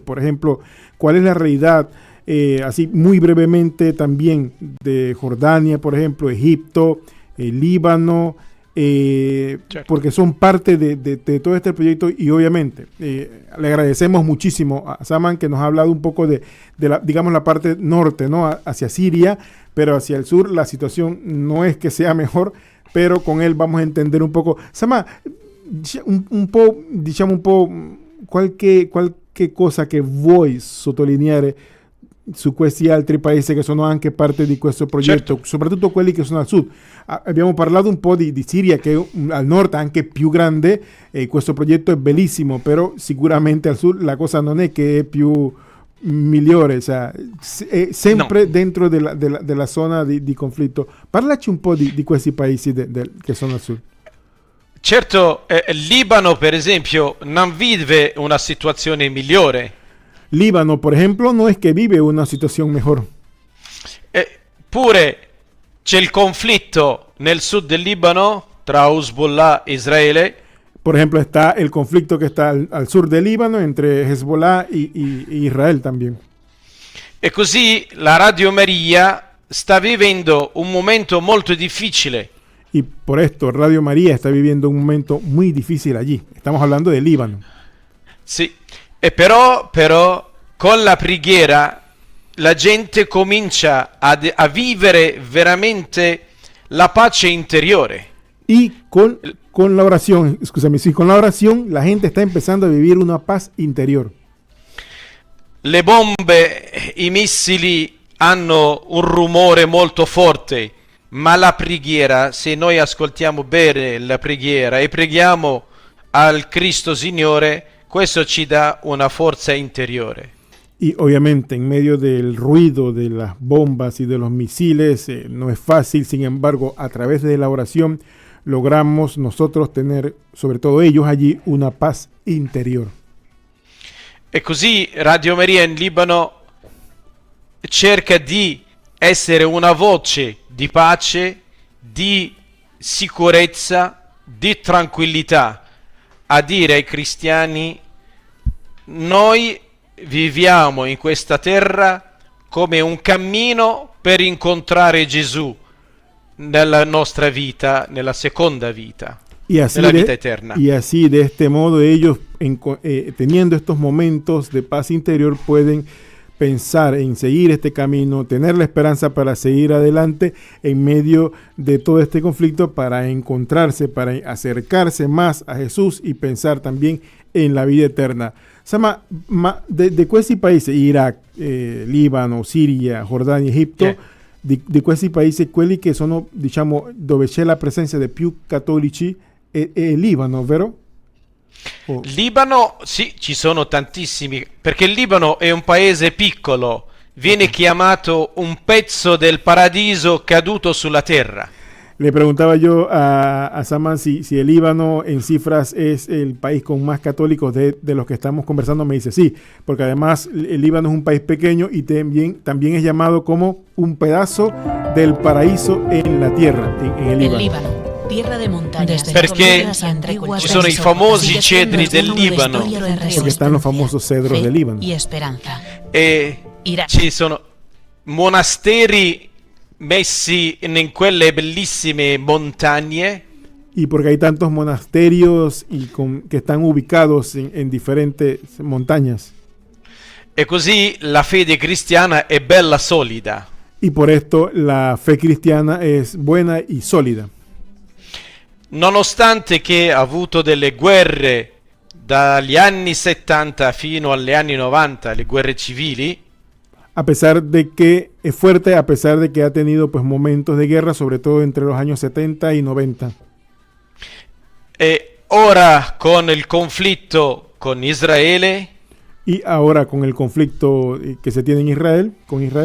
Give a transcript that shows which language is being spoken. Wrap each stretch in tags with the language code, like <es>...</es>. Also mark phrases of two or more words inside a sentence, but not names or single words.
<es>Por ejemplo, ¿cuál es la realidad? Así muy brevemente también de Jordania, por ejemplo, Egipto, Líbano, porque son parte de todo este proyecto y obviamente le agradecemos muchísimo a Saman que nos ha hablado un poco de la parte norte, ¿no? Hacia Siria, pero hacia el sur la situación no es que sea mejor, pero con él vamos a entender un poco.</es> <it>Saman, diciamo un po' qualche cosa che vuoi sottolineare su questi altri paesi che sono anche parte di questo progetto, certo, soprattutto quelli che sono al sud. Abbiamo parlato un po' di Siria, che è al nord anche più grande, questo progetto è bellissimo, però sicuramente al sud la cosa non è che è più migliore, cioè, è sempre dentro della zona di conflitto. Parlaci un po' di questi paesi che sono al sud. Certo, il Libano per esempio non vive una situazione migliore.</it> <es>Líbano, por ejemplo, no es que vive una situación mejor.</es> <it>Pure c'è il conflitto nel sud del Libano tra Hezbollah e Israele.</it> <es>Por ejemplo, está el conflicto que está al sur del Líbano entre Hezbollah y Israel también.</es> <it>E così la Radio Maria sta vivendo un momento molto difficile.</it> <es>Y por esto Radio María está viviendo un momento muy difícil allí. Estamos hablando de Líbano.</es> <it>Sì. E però con la preghiera la gente comincia a vivere veramente la pace interiore.</it> <es>Y con la oración, con la oración la gente está empezando a vivir una paz interior.</es> <it>Le bombe, i missili hanno un rumore molto forte, ma la preghiera, se noi ascoltiamo bene la preghiera e preghiamo al Cristo Signore, questo ci dà una forza interiore.</it> <es>Y obviamente en medio del ruido de las bombas y de los misiles no es fácil, sin embargo a través de la oración logramos nosotros tener, sobre todo ellos allí, una paz interior.</es> <it>E così Radio Maria in Libano cerca di essere una voce di pace, di sicurezza, di tranquillità, a dire ai cristiani: noi viviamo in questa terra come un cammino per incontrare Gesù nella nostra vita, nella seconda vita, nella vita eterna.</it> <es>Y así, de este modo, ellos teniendo estos momentos de paz interior pueden pensar en seguir este camino, tener la esperanza para seguir adelante en medio de todo este conflicto, para encontrarse, para acercarse más a Jesús y pensar también en la vida eterna.</es> <it>Sama, di questi paesi, Iraq, Libano, Siria, Giordania, Egitto, Yeah. di questi paesi, quelli che sono, diciamo, dove c'è la presenza di più cattolici è Libano, vero? Oh. Libano, sì, ci sono tantissimi, perché il Libano è un paese piccolo, viene chiamato un pezzo del paradiso caduto sulla terra.</it> <es>Le preguntaba yo a Saman si el Líbano en cifras es el país con más católicos de los que estamos conversando. Me dice sí, porque además el Líbano es un país pequeño y también es llamado como un pedazo del paraíso en la tierra, en el Líbano. Tierra de montañas,</es> <it>Perché ci sono i famosi cedri del Libano.</it> <es>Porque están los famosos cedros del Líbano. Y esperanza.</es> <it>E ci sono monasteri messi in quelle bellissime montagne.</it> <es>Y porque hay tantos monasterios que están ubicados en diferentes montañas.</es> <it>E così la fede cristiana è bella solida.</it> <es>Y por esto la fe cristiana es buena y sólida.</es> <it>Nonostante che ha avuto delle guerre dagli anni 70 fino agli anni 90, le guerre civili,</it> <es>A pesar de que es fuerte, a pesar de que ha tenido pues momentos de guerra, sobre todo entre los años 70 y 90.</es> <it>e ora con il conflitto con Israele,</it> <es>Y ahora con el conflicto que se tiene en Israel, con Israel,</es>